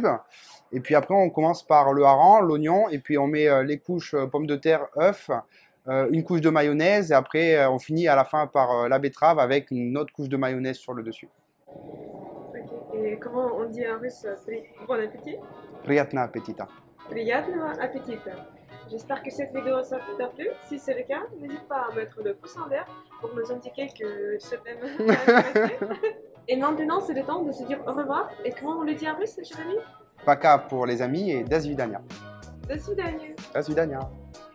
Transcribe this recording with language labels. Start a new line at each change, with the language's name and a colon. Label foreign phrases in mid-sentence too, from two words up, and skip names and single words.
French: Et puis après, on commence par le hareng, l'oignon, et puis on met les couches pommes de terre, œufs, une couche de mayonnaise, et après, on finit à la fin par la betterave avec une autre couche de mayonnaise sur le dessus. Ok. Et comment on dit en russe bon appétit?
Russian: Приятного аппетита. Приятного аппетита!
French: J'espère que cette vidéo t'a plu. Si c'est le cas, n'hésite pas à mettre le pouce en l'air pour nous indiquer que ce thème t'a intéressé. Et maintenant, c'est le temps de se dire au revoir. Et comment on le dit en russe, cher ami? Paka pour les amis et
Russian: до свидания. До свидания! До свидания.